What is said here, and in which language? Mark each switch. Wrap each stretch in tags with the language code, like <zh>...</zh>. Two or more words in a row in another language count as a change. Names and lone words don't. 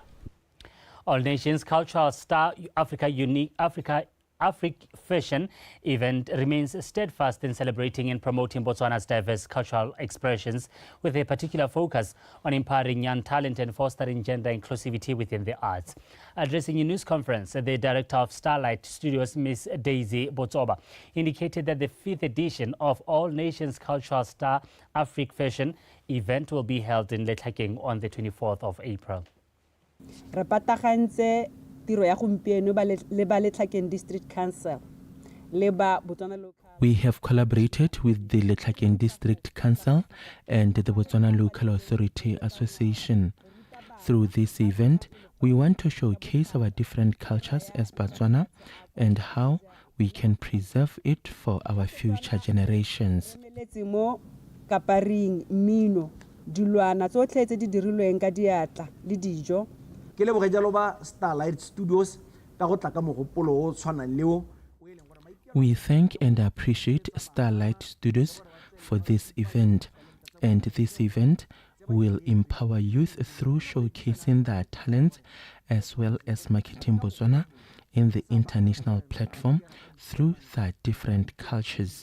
<en>All Nations Cultural Star Africa Fashion event remains steadfast in celebrating and promoting Botswana's diverse cultural expressions, with a particular focus on empowering young talent and fostering gender inclusivity within the arts. Addressing a news conference, the director of Starlight Studios, Ms. Daisy Botsoba, indicated that the 5th edition of All Nations Cultural Star Africa Fashion event will be held in Letlhakeng on the 24th of April.</en> <tn>tiro ya gompieno le ba Letlhakeng District Council le ba Botswana Local.</tn> <en>We have collaborated with the Letlhakeng District Council and the Botswana Local Authority Association. Through this event, we want to showcase our different cultures as Botswana and how we can preserve it for our future generations.</en> <tn>Mo kaparing mino dilwana tsotlhe tse di dirilweng ka diatla le dijo. Ke leboge jalo ba Starlight Studios ka go tla ka mogopolo o tshwanang leo.</tn> <en>We thank and appreciate Starlight Studios for this event, and this event will empower youth through showcasing their talents as well as marketing Botswana in the international platform through their different cultures.</en>